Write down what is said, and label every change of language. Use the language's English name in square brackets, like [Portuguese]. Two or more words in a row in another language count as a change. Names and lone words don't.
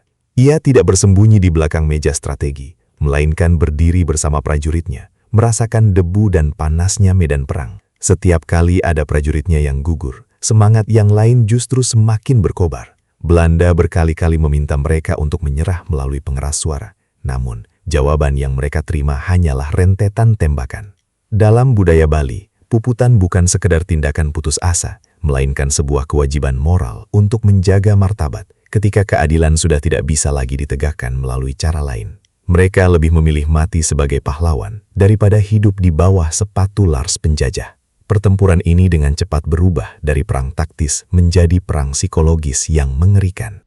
[Indonesian] Ia tidak bersembunyi di belakang meja strategi, melainkan berdiri bersama prajuritnya, merasakan debu dan panasnya medan perang. Setiap kali ada prajuritnya yang gugur, semangat yang lain justru semakin berkobar. Belanda berkali-kali meminta mereka untuk menyerah melalui pengeras suara. Namun, jawaban yang mereka terima hanyalah rentetan tembakan. Dalam budaya Bali, puputan bukan sekedar tindakan putus asa, melainkan sebuah kewajiban moral untuk menjaga martabat ketika keadilan sudah tidak bisa lagi ditegakkan melalui cara lain. Mereka lebih memilih mati sebagai pahlawan daripada hidup di bawah sepatu Lars penjajah. Pertempuran ini dengan cepat berubah dari perang taktis menjadi perang psikologis yang mengerikan.